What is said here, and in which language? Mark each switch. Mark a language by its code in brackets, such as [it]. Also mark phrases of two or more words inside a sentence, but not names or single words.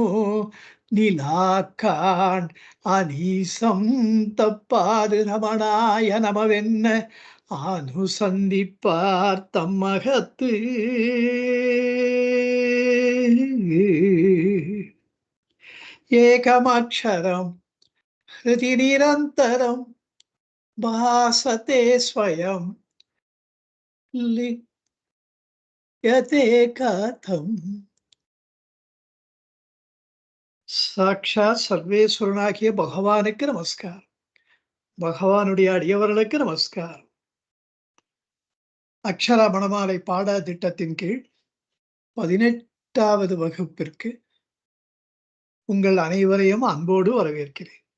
[ta] நிலாக்கான் அனீசம் தப்பாது ரமணாய நமவென்ன அனுசந்திப்பார் தம்மகத்து [sa] एकमक्षरं हृदि निरन्तरम् भासते स्वयं लिप्यते कथम [ta] சாட்சாத் சர்வேஸ்வரனாகிய பகவானுக்கு நமஸ்காரம். பகவானுடைய அடியவர்களுக்கு நமஸ்காரம். அக்ஷரா மணமாலை பாட திட்டத்தின் கீழ் 18வது வகுப்பிற்கு உங்கள் அனைவரையும் அன்போடு வரவேற்கிறேன்.